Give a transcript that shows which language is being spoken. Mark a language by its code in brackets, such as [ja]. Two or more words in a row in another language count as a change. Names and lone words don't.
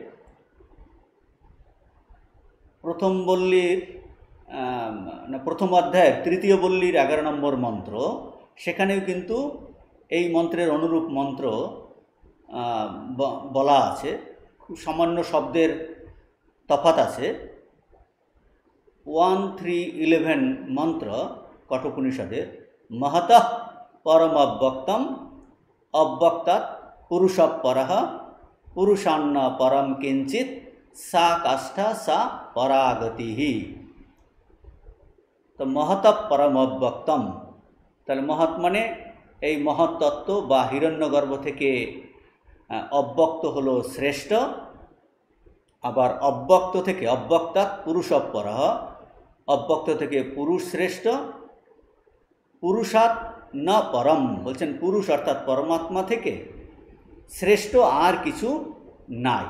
[bn] প্রথম বল্লীর প্রথম অধ্যায়ের তৃতীয় বল্লীর 11 নম্বর মন্ত্র, সেখানেও কিন্তু এই মন্ত্রের অনুরূপ মন্ত্র বলা আছে। খুব সামান্য শব্দের তফাৎ আছে। [sa] 1-3-11 मंत्र कठोपनिषदे महतः परम अव्यक्तम अव्यक्तात् পুরুষপরঃ পুরুষান্ন পরম কিঞ্চিত সা কাষ্ঠা সা পরাগতিঃ। [bn] তো [sa] মহত পরম অব্যক্তম, [bn] তাহলে মহৎ মানে এই মহৎ তত্ত্ব বা হিরণ্যগর্ভ থেকে অব্যক্ত হলো শ্রেষ্ঠ, আবার অব্যক্ত থেকে [sa] অব্যক্তাৎ পুরুষপরঃ, [bn] অব্যক্ত থেকে পুরুষ শ্রেষ্ঠ, [sa] পুরুষাৎ না পরম [bn] বলছেন পুরুষ অর্থাৎ পরমাত্মা থেকে শ্রেষ্ঠ আর কিছু নাই।